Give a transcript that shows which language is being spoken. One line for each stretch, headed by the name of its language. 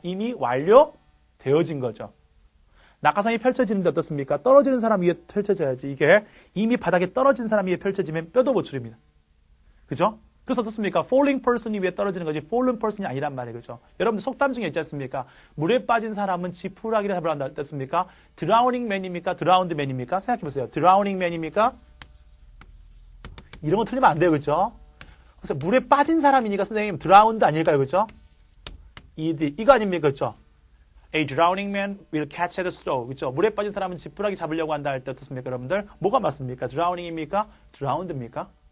Korean: 이미 완료되어진 거죠. 낙하산이 펼쳐지는데 어떻습니까? 떨어지는 사람 위에 펼쳐져야지. 이게 이미 바닥에 떨어진 사람 위에 펼쳐지면 뼈도 보출입니다. 그죠? 그래서 어떻습니까? falling person이 위에 떨어지는 거지 fallen person이 아니란 말이에요. 그죠? 여러분들 속담 중에 있지 않습니까? 물에 빠진 사람은 지푸라기를 잡으러 한다 했습니까? drowning man입니까? drowned man입니까? 생각해보세요. drowning man입니까? 이런 거 틀리면 안 돼요. 그죠? 그래서 물에 빠진 사람이니까 선생님 drowned 아닐까요? 그죠? 이거 아닙니까? 그죠?
English: A drowning man will catch at a straw.
Korean: 그죠? 물에 빠진 사람은 지푸라기 잡으려고 한다 할 때 어떻습니까? 여러분들 뭐가 맞습니까? drowning입니까? drowned입니까?